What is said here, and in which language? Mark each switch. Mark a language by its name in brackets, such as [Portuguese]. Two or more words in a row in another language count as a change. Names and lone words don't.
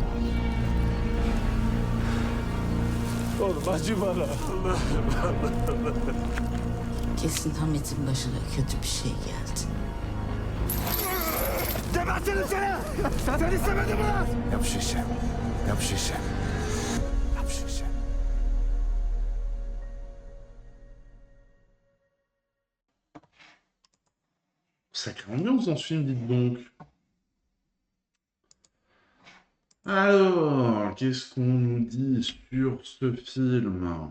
[Turkish] Oğlum acı bana. Kesin Hamit'in başına kötü bir şey geldi. Gebertirim seni! Sen istemedin mi lan? Yap şu işi. Yap şu işi. Yap şu işi. [French] Sacrée ambiance dans ce film, dites donc. Alors, qu'est-ce qu'on nous dit sur ce film?